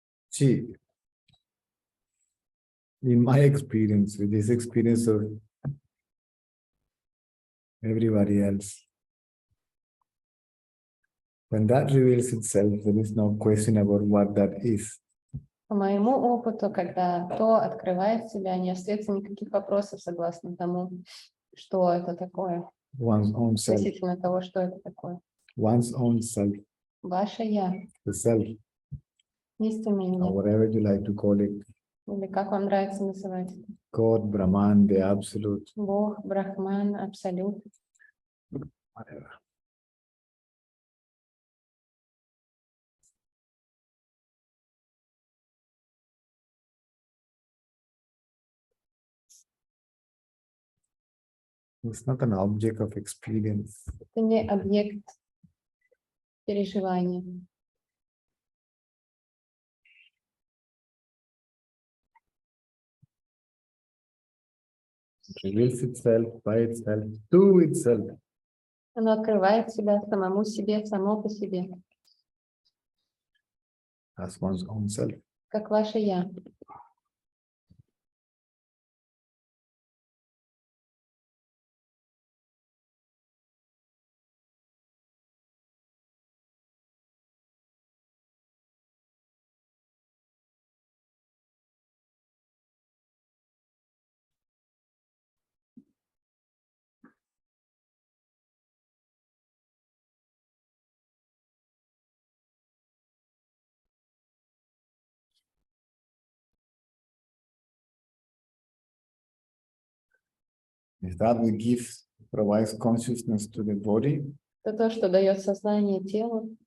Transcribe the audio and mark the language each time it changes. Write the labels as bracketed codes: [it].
[en] See, in my experience, with this experience of everybody else, when that reveals itself, there is no question about what that is. [ru] По моему опыту, когда то открывает себя, не остается никаких вопросов согласно тому, что это такое, [en] One's own self, [ru] относительно того, что это такое. [en] one's own self, [ru] Ваше я, [en] the self, [ru] истинное [en] or [ru] я, [en] whatever you like to call it, [ru] или как вам нравится называть это. [en] God, Brahman, the absolute, [ru] Бог, Брахман, Абсолют. [en] whatever. It's not an object of experience. [ru] Это не объект переживания. [en] It reveals itself by itself, to itself. [ru] Оно открывает себя самому себе, само по себе, [en] As one's own self. [ru] как ваше я. [en] Is that we give, provides consciousness to the body, [ru] Это то, что дает сознание телу,